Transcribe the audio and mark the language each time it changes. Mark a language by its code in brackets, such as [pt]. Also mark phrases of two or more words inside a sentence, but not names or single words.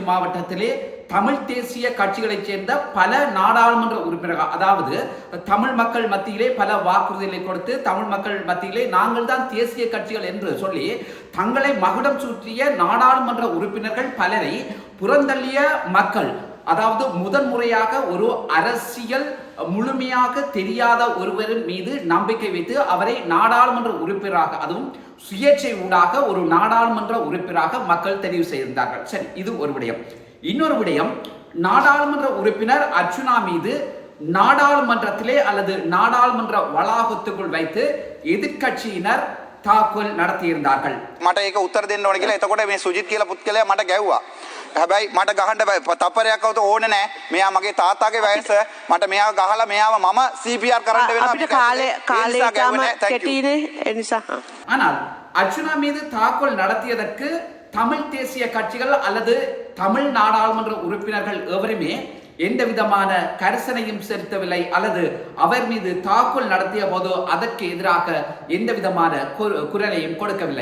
[ta] மாவட்டத்திலே தமிழ் தேசிய கட்சிகளைச் சேர்ந்த பல நாடாளுமன்ற உறுப்பினர்கள், அதாவது தமிழ் மக்கள் மத்தியிலே பல வாக்குறுதிகளை கொடுத்து தமிழ் மக்கள் மத்தியிலே நாங்கள் தான் தேசிய கட்சிகள் என்று சொல்லி தங்களை மகுடம் சூற்றிய நாடாளுமன்ற உறுப்பினர்கள் பலரை புறந்தள்ளிய மக்கள், அதாவது முதன்முறையாக ஒரு அரசியல் முழுமையாக தெரியாத ஒருவரின் மீது நம்பிக்கை வைத்து அவரை நாடாளுமன்ற உறுப்பினராக, அதுவும் சுயேட்சை ஊடாக ஒரு நாடாளுமன்ற உறுப்பினராக மக்கள் தெரிவு செய்திருந்தார்கள். சரி, இது ஒரு விடயம். இன்னொரு விடயம், நாடாளுமன்ற உறுப்பினர் அர்ச்சுனா மீது நாடாளுமன்றத்திலே அல்லது நாடாளுமன்ற வளாகத்துக்குள் வைத்து எதிர்கட்சியினர் தாக்குதல் நடத்தியிருந்தார்கள். [si] මට ඒක උත්තර දෙන්න ඕන කියලා. එතකොට මේ සුජිත් කියලා පුත්කලයා මට ගැව්වා. හැබැයි මට ගහන්න තප්පරයක් આવતો ඕනේ නැහැ. මෙයා මගේ තාත්තාගේ වයස. මට මෙයාව ගහලා මෙයාව මම CPR කරන්න වෙනවා. අපිට කාලේ තාම කෙටිනේ ඒ නිසා. [ta] ஆனால் அர்ச்சுனா மீது தாக்குதல் நடத்தியதற்கு தமிழ் தேசிய கட்சிகள் அல்லது தமிழ் நாடாளுமன்ற உறுப்பினர்கள் எவருமே எந்த விதமான கரிசனையும் செலுத்தவில்லை, அல்லது அவர் மீது தாக்குதல் நடத்திய போது அதற்கு எதிராக எந்த விதமான குரலையும் கொடுக்கவில்லை.